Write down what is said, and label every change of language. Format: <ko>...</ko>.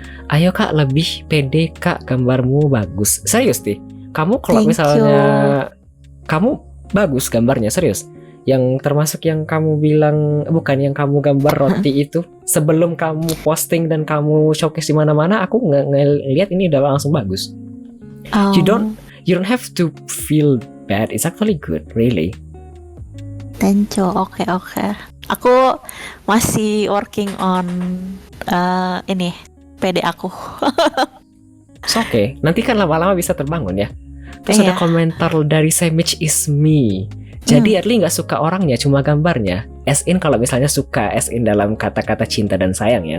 <id>Ayo Kak, lebih pede Kak, gambarmu bagus. Serius nih, kamu kalau misalnya kamu bagus gambarnya, serius. Yang termasuk yang kamu bilang, bukan yang kamu gambar roti itu, sebelum kamu posting dan kamu showcase di mana-mana, aku ngelihat ini udah langsung bagus.</id> <en>You don't have to feel bad. It's actually good, really. Thank you. Oke.</en> <id>Aku masih</id> <en>working on</en> <id>ini PD aku. Oke. Nanti kan lama-lama bisa terbangun ya. Terus ada komentar dari Sandwich is me. Jadi Adli nggak suka orangnya, cuma gambarnya.</id> <en>As in</en> <id>kalau misalnya suka, as in dalam kata-kata cinta dan sayang ya.</id>